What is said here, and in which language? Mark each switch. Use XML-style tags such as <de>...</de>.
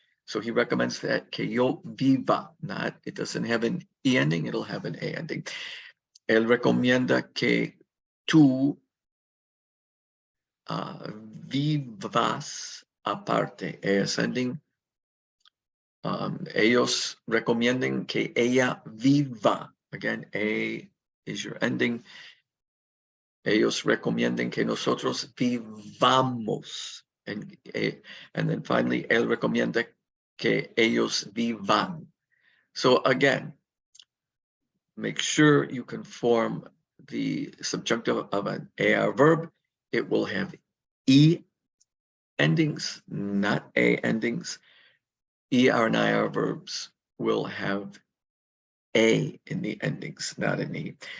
<en>So he recommends that</en> <es>que yo viva,</es> <en>not, it doesn't have an E ending, it'll have an A ending.</en> <es>Él recomienda que tú vivas aparte, es ending. Ellos recomiendan que ella viva.</es> <en>Again, A is your ending.</en> <es>Ellos recomiendan que nosotros vivamos.</es> <en>And then finally,</en> <es>él recomienda que ellos vivan.</es> <en>So again, make sure you can form the subjunctive of an AR verb. It will have E endings, not A endings. ER and IR verbs will have A in the endings, not an E.</en>